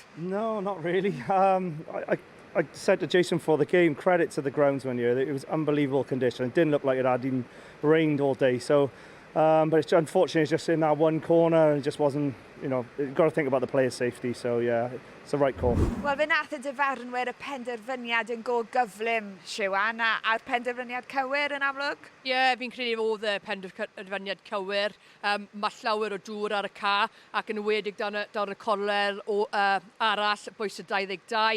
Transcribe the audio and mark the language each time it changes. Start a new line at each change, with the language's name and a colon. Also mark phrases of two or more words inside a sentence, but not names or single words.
English: No, not really. I said to Jason for the game, credit to the groundsman here. It was unbelievable condition. It didn't look like it had even rained all day. So, but it's unfortunately it's just in that one corner and it just wasn't, you know, you've got to think about the players' safety. So yeah, it's the right call.
Welsh: Wel, fe nath y dyfarnwyr y penderfyniad yn go gyflym, Siwan, a'r penderfyniad cywir yn amlwg? Ie, fi'n credu oedd y penderfyniad cywir. Mae llawer o dŵr ar y ca ac yn wedig dan y coler arall, bwys y 22.